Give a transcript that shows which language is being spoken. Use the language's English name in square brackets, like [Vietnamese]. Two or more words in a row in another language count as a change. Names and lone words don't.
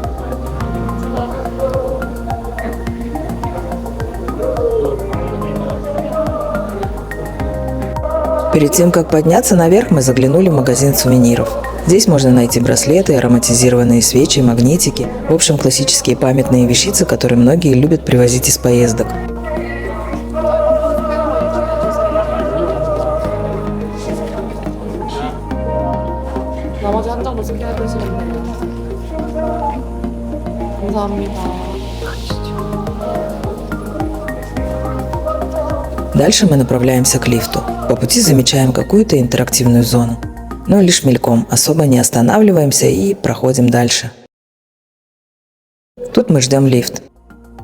[Russian] Перед тем, как подняться наверх, мы заглянули в магазин сувениров. Здесь можно найти браслеты, ароматизированные свечи, магнитики, в общем, классические памятные вещицы, которые многие любят привозить из поездок. [Korean] 나머지 한 장도 스캔해 주시겠네요. 감사합니다. [Russian] Дальше мы направляемся к лифту. По пути замечаем какую-то интерактивную зону. Но лишь мельком, особо не останавливаемся и проходим дальше. Тут мы ждем лифт.